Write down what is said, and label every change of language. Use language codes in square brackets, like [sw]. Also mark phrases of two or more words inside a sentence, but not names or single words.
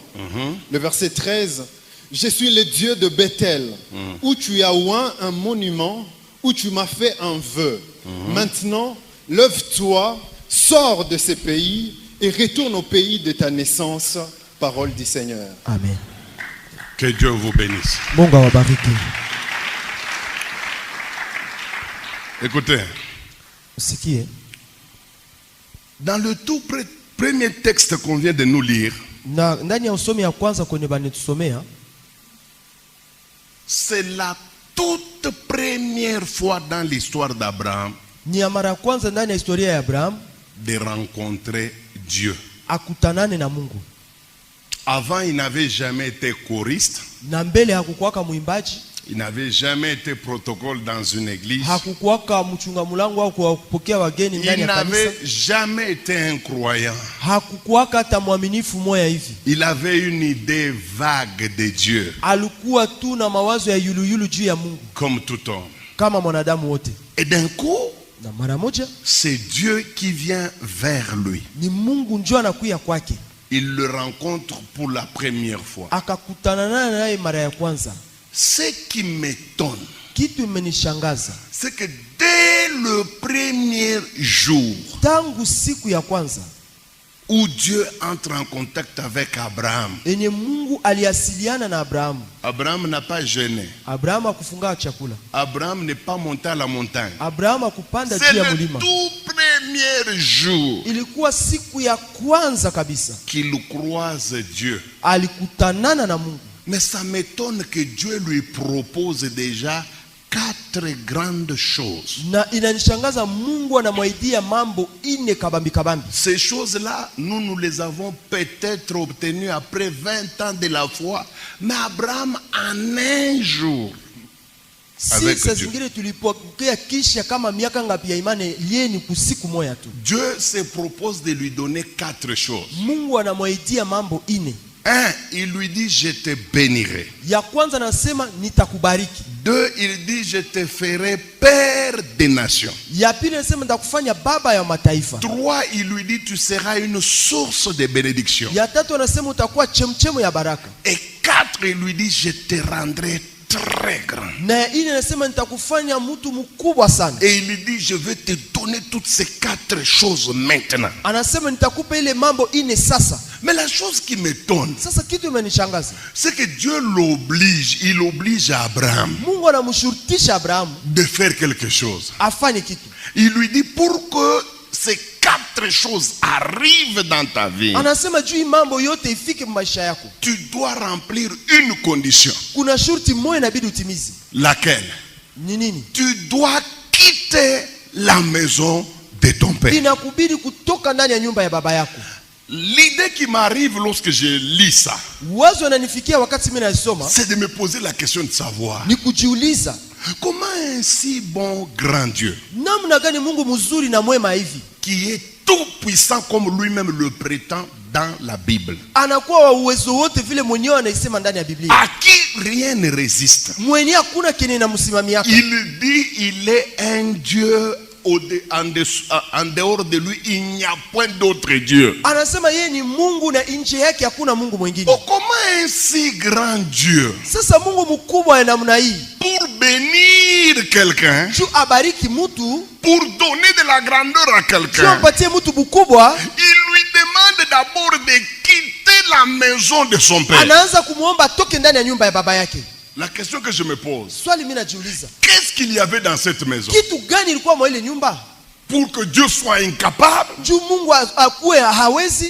[fr] Le verset 13, je suis le Dieu de Bethel, où tu as oint un monument, où tu m'as fait un vœu. Maintenant, lève-toi, sors de ce pays et retourne au pays de ta naissance. Parole du Seigneur. Amen. Que Dieu vous bénisse. [sw] Mungu awabariki. [fr] Écoutez, [sw] Usikie. [fr] dans le tout premier texte qu'on vient de nous lire, [sw] Na ndani ya usomi ya kwanza kwenye banetusomea, [fr] c'est la toute première fois dans l'histoire d'Abraham [sw] ni ya mara ya kwanza ndani ya historia ya Abraham [fr] de rencontrer Dieu. [sw] akutanane na Mungu. [fr] Avant, il n'avait jamais été choriste, [sw] Na mbele hakukuwaka mwimbaji, [fr] il n'avait jamais été protocole dans une église, [sw] hakukuwaka mchunga mulango au kupokea wageni ndani [fr] il [sw] ya kanisa, [fr] n'avait jamais été un croyant. [sw] hakukuwaka hata mwaminifu moya hivi. [fr] Il avait une idée vague de Dieu, [sw] Alikuwa tu na mawazo ya yuluyulu juu ya Mungu [fr] comme tout homme. [sw] kama mwanadamu wote. [fr] Et d'un coup, [sw] Na mara moja [fr] c'est Dieu qui vient vers lui. [sw] ni Mungu njoo anakuya kwake, [fr] Il le rencontre pour la première fois. [sw] akakutana naye mara ya kwanza. [fr] Ce qui m'étonne, [sw] Kitu imenishangaza, [fr] c'est que dès le premier jour [sw] tangu siku ya kwanza [fr] où Dieu entre en contact avec Abraham, [sw] enye Mungu aliasiliana na Abrahamu, [fr] Abraham n'a pas jeûné. [sw] Abrahamu akufunga chakula, [fr] Abraham n'est pas monté à la montagne. [sw] Abrahamu akupanda [fr] C'est [sw] juu ya [fr] le [sw] mlima. [fr] tout premier jour [sw] Ilikuwa siku ya kwanza kabisa [fr] qu'il croise Dieu. [sw] alikutanana na Mungu. [fr] Mais ça m'étonne que Dieu lui propose déjà 4 grandes choses. [sw] Na inanishangaza Mungu anamwaidia mambo ine kabambi kabambi. [fr] Ces choses-là, nous les avons peut-être obtenues après 20 ans de la foi. Mais Abraham, en un jour, avec [sw] Sasa [fr] Dieu. [sw] zingine tulipokea kisha kama miaka ngapi ya imani yeni kusiku moja tu. [fr] Dieu se propose de lui donner 4 choses. [sw] Mungu anamwaidia mambo ine. [fr] 1, il lui dit, je te bénirai. [sw] Ya kwanza nasema nitakubariki. [fr] 2, il dit, je te ferai père des nations. [sw] Ya pili nasema nitakufanya baba ya mataifa. [fr] 3, il lui dit, tu seras une source de bénédiction. [sw] Ya tatu anasema utakuwa chemchemo ya baraka. [fr] Et 4, il lui dit, je te rendrai très grand. [sw] Na ya ine nasema nitakufanya mtu mkubwa sana. [fr] Et il lui dit, je vais te donner toutes ces 4 choses maintenant. [sw] Anasema nitakupa ile mambo ine sasa. [fr] Mais la chose qui m'étonne, [sw] Sasa kitu imenishangaza. [fr] c'est que Dieu l'oblige, il oblige Abraham [sw] Mungu anamshurutisha Abrahamu [fr] de faire quelque chose. [sw] afanye kitu. [fr] Il lui dit, pour que ces 4 choses arrivent dans ta vie, [sw] Anasema juu mambo yote ifike maisha yako, [fr] tu dois remplir une condition. [sw] kuna shurti moja inabidi utimize. [fr] Laquelle? [sw] Ni nini? [fr] Tu dois quitter la maison de ton père. [sw] Inakubidi kutoka ndani ya nyumba ya baba yako. [fr] L'idée qui m'arrive lorsque je lis ça, [sw] Wazo yananifikia wakati mimi nasoma, [fr] c'est de me poser la question de savoir [sw] ni kujiuliza [fr] comment un si bon grand Dieu, [sw] namna gani Mungu mzuri na mwema hivi, [fr] qui est tout puissant comme lui-même le prétend dans la Bible, [sw] anakuwa wa uwezo wote vile mwenyewe anaisema ndani ya Biblia, [fr] à qui rien ne résiste. [sw] mwenyewe hakuna kenye inamsimamiaka. [fr] Il dit il est un Dieu en dehors de lui, il n'y a point d'autre Dieu. [sw] Anasema yeye ni Mungu na nje yake hakuna Mungu mwingine. [fr] Oh, comment un si grand Dieu, [sw] Sasa Mungu mkubwa ya namna hii, [fr] pour bénir quelqu'un, [sw] juu abariki mtu, [fr] pour donner de la grandeur à [sw] juu [fr] quelqu'un, [sw] ampatie mtu mkubwa, [fr] il lui demande d'abord de quitter la maison de son père. [sw] anaanza kumuomba atoke ndani ya nyumba ya baba yake. [fr] La question que je me pose, [sw] Swali mimi najiuliza, [fr] qu'est-ce qu'il y avait dans cette maison [sw] kitu gani ilikuwa mwa ile nyumba [fr] pour que Dieu soit incapable [sw] juu Mungu akuwe hawezi